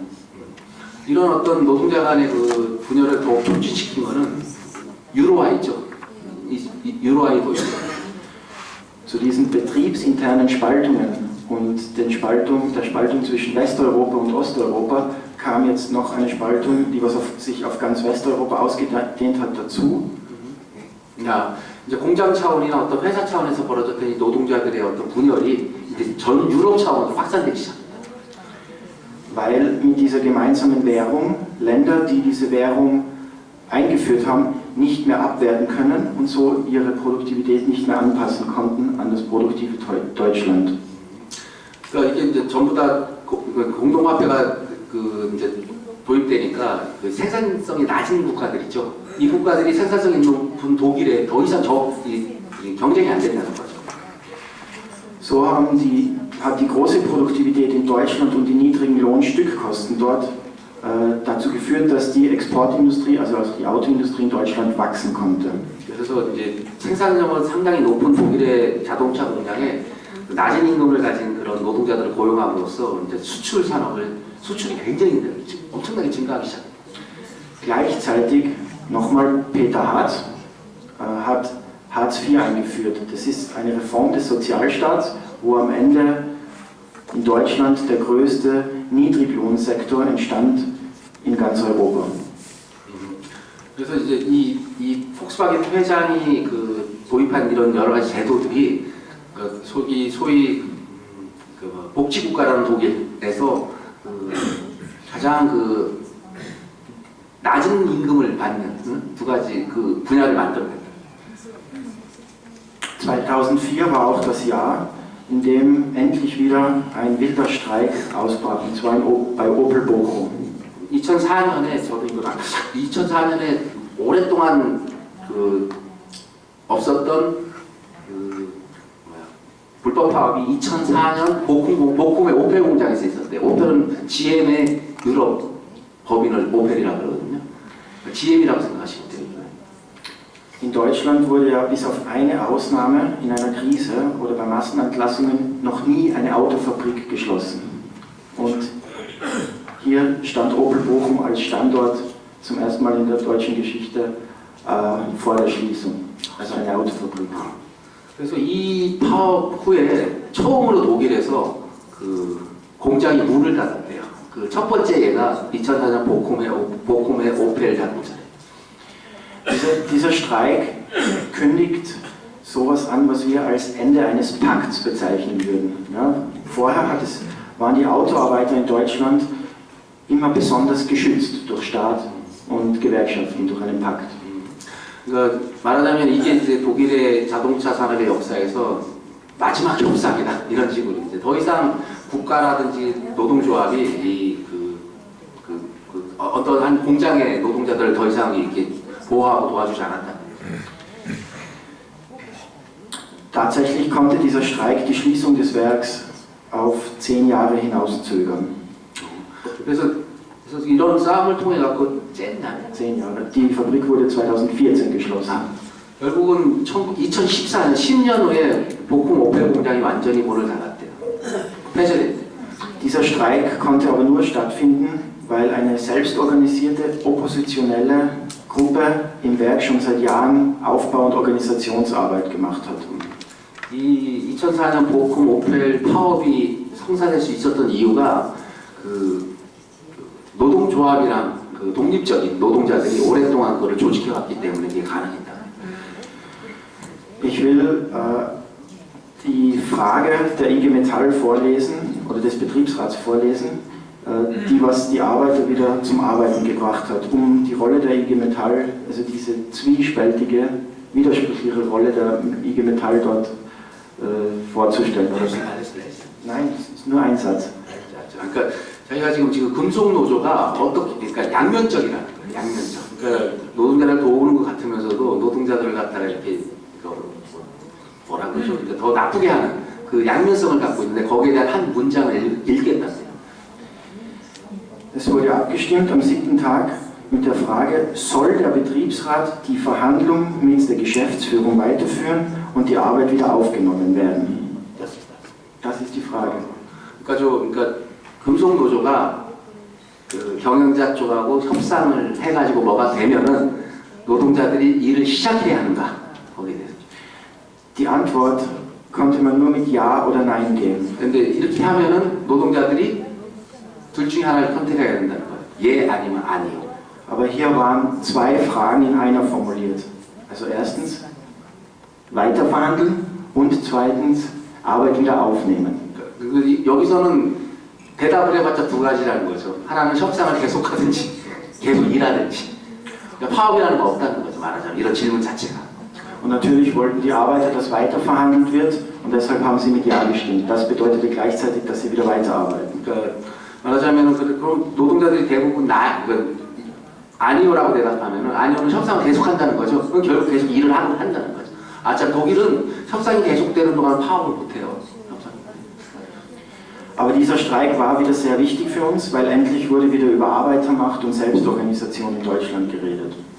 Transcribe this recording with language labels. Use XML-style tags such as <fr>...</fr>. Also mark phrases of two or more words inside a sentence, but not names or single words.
<ko>이런 어떤 노동자 간의 그 분열을 더 촉진시킨 거는 유로화이죠. 유로화이 도입.</ko> <de>Zu diesen betriebsinternen Spaltungen und der Spaltung zwischen Westeuropa und Osteuropa kam jetzt noch eine Spaltung, die sich auf ganz Westeuropa ausgedehnt hat, dazu.</de> <ko>야, 이제 공장 차원이나 어떤 회사 차원에서 벌어졌던 이 노동자들의 어떤 분열이 이제 전 유럽 차원으로 확산되기 시작합니다.</ko> <de>Weil mit dieser gemeinsamen Währung Länder, die diese Währung eingeführt haben, nicht mehr abwerten können und so ihre Produktivität nicht mehr anpassen konnten an das produktive Deutschland.</de> <ko>그러니까 이게 이제 전부 다 공동화폐가 이제 도입되니까 그 생산성이 낮은 국가들이죠. 이 국가들이 생산성이 높은 독일에 더 이상 경쟁이 안 된다는 거죠.</ko> <de>So hat die große Produktivität in Deutschland und die niedrigen Lohnstückkosten dort dazu geführt, dass die Exportindustrie, also die Autoindustrie in Deutschland wachsen konnte.</de> <ko>그래서 이제 생산력은 상당히 높은 독일의 자동차 공장에 낮은 임금을 가진 그런 노동자들을 고용함으로써 이제 수출이 굉장히 엄청나게 증가하기 시작합니다.</ko> <de>Gleichzeitig nochmal Peter Hartz hat Hartz IV eingeführt. Das ist eine Reform des Sozialstaats, wo am Ende in Deutschland der größte Niedriglohnsektor entstand in ganz Europa.</de> <ko>그래서 이제 이 폭스바겐 회장이 도입한 이런 여러 가지 제도들이 소위 복지국가라는 독일에서 가장 낮은 임금을 받는 두 가지 분야를 만들어냈다.</ko> <de>2004 war auch das Jahr, in dem endlich wieder ein wilder Streik ausbrach, und zwar bei Opel Bochum.</de> <ko>2004년에 저도 이걸 2004년에 오랫동안 없었던 불법 파업이 2004년 보쿰의 오펠 공장에서 있었대요. 오펠은 GM의 유럽 법인을 오펠이라고 그러거든요. GM이라고 생각하시면 돼요.</ko> <de>In Deutschland wurde ja bis auf eine Ausnahme in einer Krise oder bei Massenentlassungen noch nie eine Autofabrik geschlossen. Und hier stand Opel Bochum als Standort zum ersten Mal in der deutschen Geschichte vor der Schließung, also eine Autofabrik.</de> <ko>그래서 이 파업 후에 처음으로 독일에서 공장이 문을 닫았대요. 첫 번째 예가 2004년 보쿰의 오펠 자동차예요.</ko> <de>Dieser Streik kündigt sowas an, was wir als Ende eines Pakts bezeichnen würden. Ja, vorher waren die Autoarbeiter in Deutschland immer besonders geschützt durch Staat und Gewerkschaften, durch einen Pakt.</de> <ko>그러니까 말하자면 이게 이제 독일의 자동차 산업의 역사에서 마지막 협상이다 이런 식으로 이제 더 이상 국가라든지 노동조합이 어떤 한 공장의 노동자들을 더 이상 이렇게 보호하고 도와주지 않았다.</ko> <de>Tatsächlich konnte dieser Streik die Schließung des Werks auf 10 Jahre hinauszögern.</de> <ko>그래서 이런 싸움을 통해 갖고 쨌나?</ko> <de>10 Jahre. Die Fabrik wurde 2014 geschlossen.</de> <ko>결국은 2014년 10년 후에 보쿰 오펠 공장이 완전히 문을 닫았대요. 폐쇄됐대요.</ko> <de>Dieser Streik konnte aber nur stattfinden, weil eine selbstorganisierte oppositionelle Gruppe im Werk schon seit Jahren Aufbau- und Organisationsarbeit gemacht hat.</de> <ko>이 2004년 보쿰 오펠 파업이 성사될 수 있었던 이유가 그 노동조합이랑 그 독립적인 노동자들이 오랫동안 그거를 조직해왔기 때문에 이게 가능했다.</ko> <de>Ich will die Frage der IG Metall vorlesen oder des Betriebsrats vorlesen, die was die Arbeiter wieder zum Arbeiten gebracht hat, um die Rolle der IG Metall, also diese zwiespältige, widersprüchliche Rolle der IG Metall dort vorzustellen. Nein, das ist nur ein Satz.</de> <ko>그러니까 저희가 지금 금속 노조가 어떻게 그러니까 양면적이라는 거예요. 양면적. 그러니까 노동자를 도우는 것 같으면서도 노동자들을 갖다가 이렇게 뭐라 그러죠? 그러니까 더 나쁘게 하는 그 양면성을 갖고 있는데 거기에 대한 한 문장을 읽겠다고요.</ko> <de>Es wurde abgestimmt am 7. Tag mit der Frage, soll der Betriebsrat die Verhandlung mit der Geschäftsführung weiterführen und die Arbeit wieder aufgenommen werden? Das ist die Frage.</de> <ko>그러니까 금속 노조가 그 경영자 쪽하고 협상을 해가지고 뭐가 되면은 노동자들이 일을 시작해야 하는가 거기에 대해서.</ko> <de>Die Antwort konnte man nur mit Ja oder Nein geben.</de> <ko>근데 이렇게 하면은 노동자들이 둘 중에 하나를 선택해야 된다는 거예요. 예 아니면 아니요.</ko> <de>Aber hier waren zwei Fragen in einer formuliert. Also erstens weiterverhandeln und zweitens Arbeit wieder aufnehmen.</de> <ko>여기서는 대답을 해봤자 두 가지라는 거죠. 하나는 협상을 계속하든지 계속 일하든지. 그러니까 파업이라는 거 없다는 거죠. 말하자면 이런 질문 자체가.</ko> <de>Und natürlich wollten die Arbeiter, dass weiter verhandelt wird und deshalb haben sie mit Ja gestimmt. Das bedeutete gleichzeitig, dass sie wieder weiterarbeiten.</de> <ko>그러니까 말하자면 그럼 노동자들이 대부분 아니오라고 대답하면은 아니오는 협상을 계속한다는 거죠. 그럼 결국 계속 일을 한다는 거죠. 자 독일은 협상이 계속되는 동안 파업을 못해요.</ko> <de>Aber dieser Streik war wieder sehr wichtig für uns, weil endlich wurde wieder über Arbeitermacht und Selbstorganisation in Deutschland geredet.</de>